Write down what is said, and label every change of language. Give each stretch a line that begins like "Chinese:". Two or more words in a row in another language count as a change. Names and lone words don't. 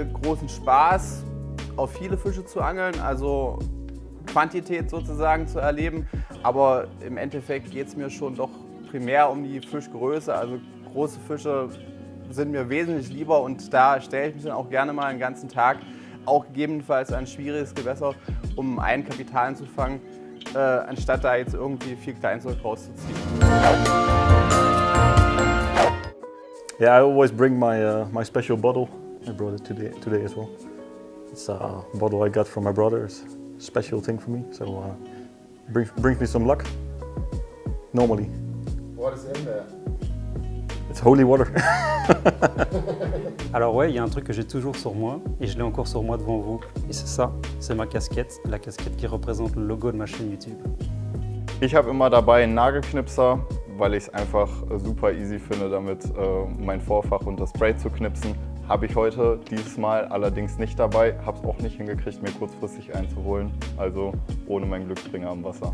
German: großen Spaß, auf viele Fische zu angeln, also Quantität sozusagen zu erleben, aber im Endeffekt geht es mir schon doch primär um die Fischgröße, also große Fische sind mir wesentlich lieber, und da stelle ich mich dann auch gerne mal einen ganzen Tag, auch gegebenenfalls ein schwieriges Gewässer, um einen Kapitalen zu fangen, anstatt da jetzt irgendwie viel Kleinzeug rauszuziehen.
English: Yeah, I always bring my special bottle. I brought it today as well. It's a bottle I got from my brother. It's a special thing for me, so brings me some luck. Normally. What is in there? It's holy water.
French: Alors ouais, il y a un truc que j'ai toujours sur moi, et je l'ai encore sur moi devant vous, et c'est ça, c'est ma casquette, la casquette qui représente le logo de ma chaîne YouTube.
German: Ich habe immer dabei einen Nagelknipser, weil ich es einfach super easy finde, damit mein Vorfach und das Spray zu knipsen. Habe ich heute dieses Mal allerdings nicht dabei, habe es auch nicht hingekriegt, mir kurzfristig einzuholen, also ohne meinen Glücksbringer am Wasser.